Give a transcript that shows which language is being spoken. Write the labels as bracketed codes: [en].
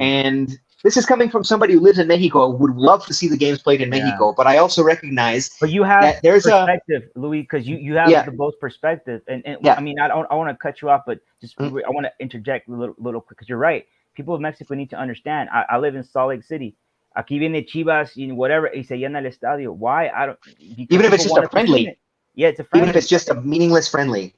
[en] And this is coming from somebody who lives in Mexico, would love to see the games played in Mexico, but I also recognize but you have that there's perspective, Louis, because you have the both perspective. And I mean, I want to cut you off, but just I want to interject a little quick, because you're right. People of Mexico need to understand. I live in Salt Lake City. [es] Aquí viene Chivas, [en] whatever, [es] y se llena el estadio. [en] Why? I don't. Even if it's just a friendly. Yeah, it's a friendly. Even if it's just a meaningless friendly.